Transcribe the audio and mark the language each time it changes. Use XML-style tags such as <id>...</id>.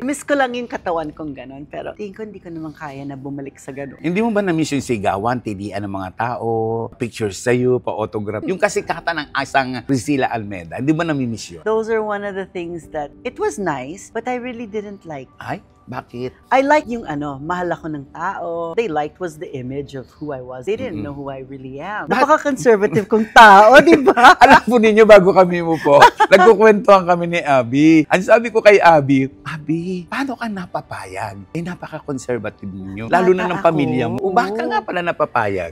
<tl>Miss ko lang yung katawan kong ganon, pero tingin ko hindi ko naman kaya na bumalik sa ganon. Hindi mo ba na-miss yung sigawan, tidian ng mga tao, pictures sa'yo, pa-autograph? Yung kasikatan ng asang Priscilla Almeida, hindi ba nami-miss yun?</tl> <en>Those are one of the things that, it was nice, but I really didn't like.</en> <tl>Ay, bakit?</tl> <en>I like</en> <tl>yung mahal ako ng tao.</tl> <en>They liked was the image of who I was. They didn't know who I really am.</en> <tl>Napaka-conservative kong tao, di ba? Alam po ninyo, bago kami mo po, nagkukwentuhan kami ni Abby. Ang sabi ko kay Abby, paano ka napapayag? Napaka-conservative ninyo. Lalo na ng pamilya mo. Bakit ka nga pala napapayag?</tl>